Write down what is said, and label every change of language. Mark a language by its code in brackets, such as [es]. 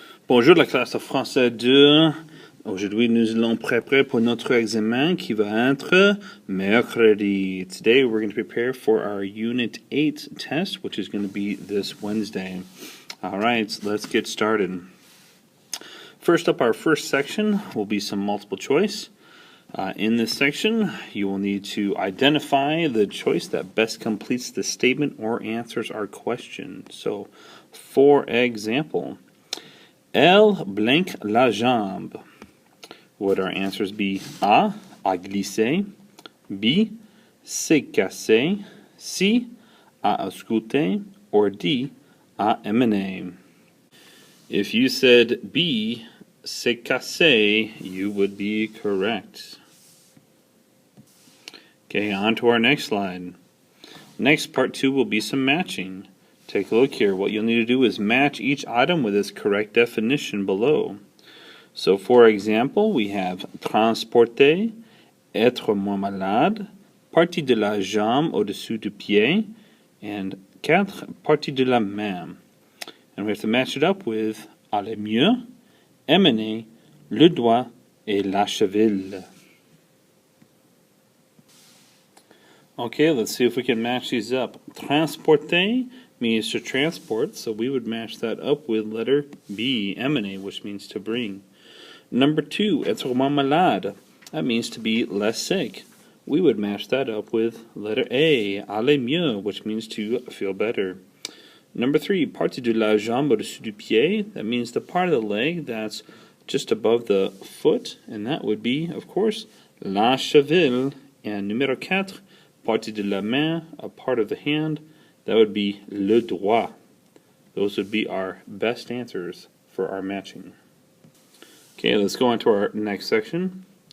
[fr] Bonjour la classe de français 2. Aujourd'hui, nous allons préparer pour notre examen qui va être mercredi. [en] Today, we're going to prepare for our Unit 8 test, which is going to be this Wednesday. All right, let's get started. First up, our first section will be some multiple choice. In this section, you will need to identify the choice that best completes the statement or answers our question. So, for example, [fr] elle blinque la jambe. [en] Would our answers be A, à glisser, B, s'est cassé, C, à ausculter, or D, à emmener? If you said B, s'est cassé, you would be correct. Okay, on to our next slide. Next, part 2 will be some matching. Take a look here. What you'll need to do is match each item with its correct definition below. So, for example, we have [fr] transporter, être moins malade, partie de la jambe au-dessus du pied, and 4, partie de la main. [en] And we have to match it up with [fr] aller mieux, emmener, le doigt, et la cheville. [en] Okay, let's see if we can match these up. Transporter means to transport, so we would match that up with letter B, emmener, which means to bring. [fr] Number 2, être moins malade. [en] That means to be less sick. We would match that up with letter A, aller mieux, which means to feel better. [fr] Number 3, partie de la jambe au-dessus du pied. [en] That means the part of the leg that's just above the foot, and that would be, of course, la cheville. And numéro 4, [fr] partie de la main, [en] a part of the hand, that would be le doigt. Those would be our best answers for our matching. Okay, let's go on to our next section.